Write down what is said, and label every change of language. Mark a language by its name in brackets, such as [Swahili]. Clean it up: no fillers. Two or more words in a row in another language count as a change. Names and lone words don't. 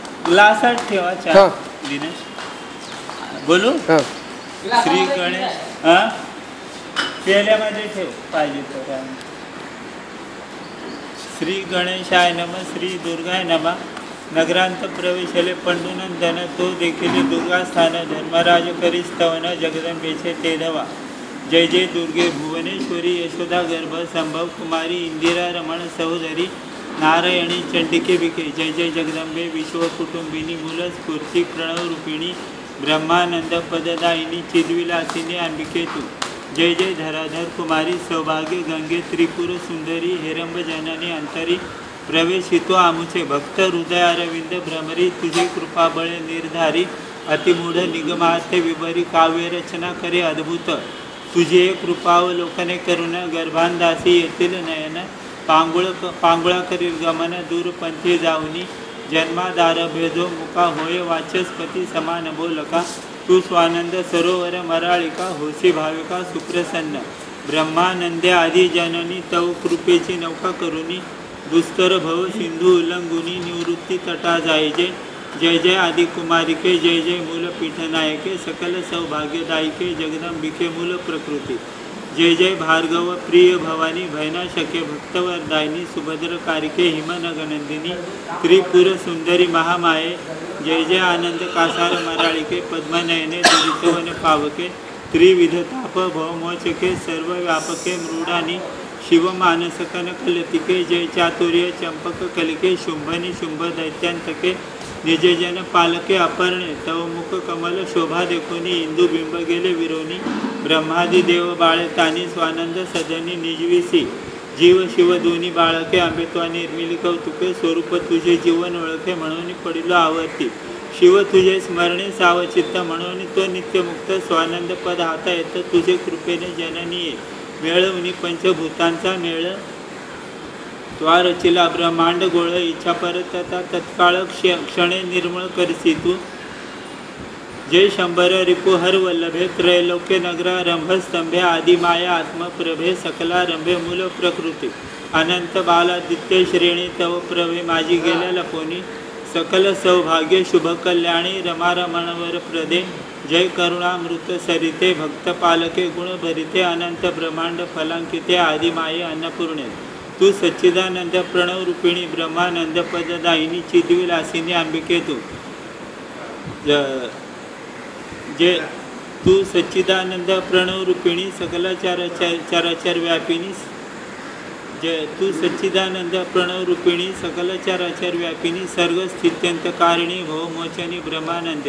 [Marathi] ग्लासात ठेवा चहा दिनेश. बोलू श्री गणेश पेल्यामध्ये ठेव पाहिजे तर. [Sanskrit] श्री गणेशाय नम श्री दुर्गाय नमः. [Marathi] नगरांत प्रवेशले पंडुनंदन तो देखील दुर्गास्थान धर्मराज करी स्तवन जगदंबेचे ते धवा. जय जय दुर्गे भुवनेश्वरी यशोदा गर्भ संभव कुमारी इंदिरा रमण सहोदरी नारायणी चंडिके विखे. जय जय जगदंबे विश्वकुटुंबिनी मूल स्फूर्ती प्रणव रूपिणी ब्रह्मानंद पददायिनी चिद्विलासिनी अंबिके तू. जय जय धराधर कुमारी सौभाग्य गंगे त्रिपुर सुंदरी हेरंब जननी अंतरी प्रवेशितो आमुचे भक्त हृदय अरविंद भ्रमरी तुझे कृपाबळे निर्धारी अतिमूढ निगमार्थ विभरी काव्य रचना करे अद्भुत. तुझे कृपावलोकने करुण गर्भांदासी येथील नयन पांगुळा करील गमन दूरपंथी जाऊनी जन्मादार भेदो मुका होय वाचस्पती समान बोलका. तू स्वानंद सरोवर मराळिका होसी भाविका सुप्रसन्न ब्रह्मानंदे आदी जननी तव कृपेची नौका करुनी दुस्तर भव सिंधू उल्लंघुनी निवृत्ती तटा जायजे. जय जय आदि कुमारिके जय जय मूल पीठनायके सकल सौभाग्यदायिके जगदंबिके मूल प्रकृती. जय जय भार्गव प्रिय भवानी भयनाशके भक्तवरदायिनी सुभद्र कारिके हिमनगनंदिनी त्रिपुर सुंदरी महामाये. जय जय आनंद कासार मराळिके पद्मनयने दुरितवन पावके त्रिविध ताप भवमोचके सर्व व्यापके मृडानी शिवमानस कनकलतिके. जय चातुर्य चंपक कलिके शुंभनी शुंभ दैत्यांतके निजजन पालके अपर्णे तव मुख कमल शोभा देखोनी इंदू बिंब गेले विरोनी ब्रह्मादी देव बाळतानी स्वानंद सदनी निजविसी जीव शिव दोन्ही बाळके आंबेत्वा निर्मिली कौतुके स्वरूप तुझे जीवन ओळखे म्हणून पडिलो आवर्ती शिव तुझे स्मरणे सावचित्त म्हणून तो नित्यमुक्त स्वानंद पद हाता येत तुझे कृपेने जननीये मेळवणी पंचभूतांचा मेळ त्वा रचिला ब्रह्मांड गोळ इच्छा परतता तत्काळ क्षणे निर्मळ करसी तू. जय शंभर रिपुहर वल्लभे त्रैलोक्य नगरा रंभस्तंभे आदिमाया आत्मप्रभे सकलारंभे मूल प्रकृती अनंत बालादित्य श्रेणी तव प्रभे माझी गेल्या लपोनी सकल सौभाग्य शुभ कल्याणी रमारमणवर प्रदे. जय करुणामृत सरिते भक्त पालके गुण भरिते अनंत ब्रह्मांड फलांकिते आदिमाये अन्नपूर्णे. तू सच्चिदानंद प्रणव रूपिणी ब्रह्मानंद पददायिनी चिद्विलासिनी अंबिके तू. जे तू सच्चिदानंद प्रणव रूपिणी सकल चराचर व्यापिनी जय तू सच्चिदानंद प्रणव रूपिणी सकल चराचर व्यापिनी सर्व स्थित्यंत कारिणी भवमोचनी ब्रह्मानंदे.